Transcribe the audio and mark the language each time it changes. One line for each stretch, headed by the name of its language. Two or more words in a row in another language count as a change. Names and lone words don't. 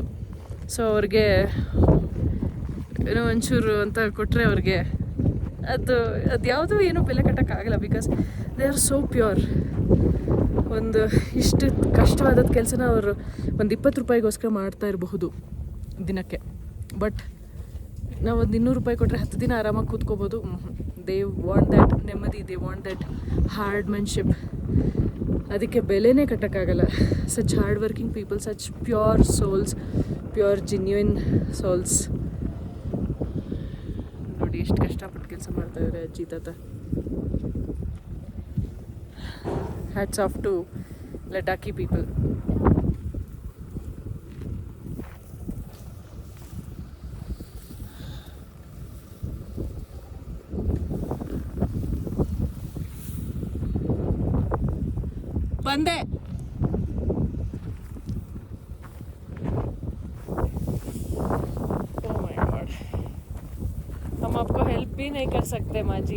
Kannada: ಸೊ ಅವ್ರಿಗೆ ಏನೋ ಒಂಚೂರು ಅಂತ ಕೊಟ್ಟರೆ ಅವ್ರಿಗೆ ಅದು ಯಾವುದೂ ಏನೂ ಬೆಲೆ ಕಟ್ಟೋಕ್ಕಾಗಲ್ಲ.
English: because they are so pure.
Kannada: ಒಂದು ಇಷ್ಟು ಕಷ್ಟವಾದ ಕೆಲಸನ ಅವರು ಒಂದು 20 ರೂಪಾಯಿಗೋಸ್ಕರ ಮಾಡ್ತಾ ಇರಬಹುದು ದಿನಕ್ಕೆ. ಬಟ್ ನಾವು ಒಂದು 200 ರೂಪಾಯಿ ಕೊಟ್ಟರೆ 10 ದಿನ ಆರಾಮಾಗಿ ಕೂತ್ಕೋಬೋದು.
English: they want that ನೆಮ್ಮದಿ, they want that hardmanship.
Kannada: ಅದಕ್ಕೆ ಬೆಲೆನೇ ಕಟ್ಟೋಕ್ಕಾಗಲ್ಲ.
English: such hard working people, such pure souls, pure genuine souls.
Kannada: ನೋಡಿ ಎಷ್ಟು ಕಷ್ಟಪಟ್ಟು ಕೆಲಸ ಮಾಡ್ತಾ ಇದ್ದಾರೆ ಅಜ್ಜಿ ತಾತ.
English: hats off to Ladakhi people.
Hindi: बंदे
English: oh my god,
Hindi: हम आपको हेल्प भी नहीं कर सकते माँ जी.